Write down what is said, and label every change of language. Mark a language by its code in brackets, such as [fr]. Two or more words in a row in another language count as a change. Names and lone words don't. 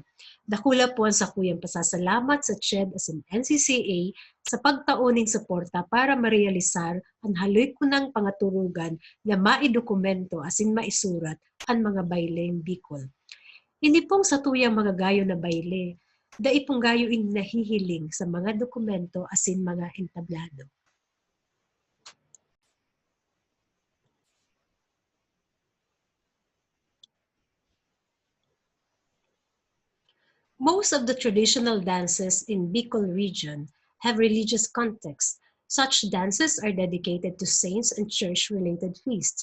[bik] Dakula po ang sa kuyang pasasalamat sa CHED as in NCCA sa pagtauning suporta para marealisar ang haloy kunang pangaturugan nga maidokumento asin maisurat ang mga Bayleng Bikol. Hindi pong sa tuyang mga gayo na bayle, dai pong gayo ing nahihiling sa mga dokumento asin mga entablado. [en] Most of the traditional dances in Bicol region have religious context. Such dances are dedicated to saints and church-related feasts.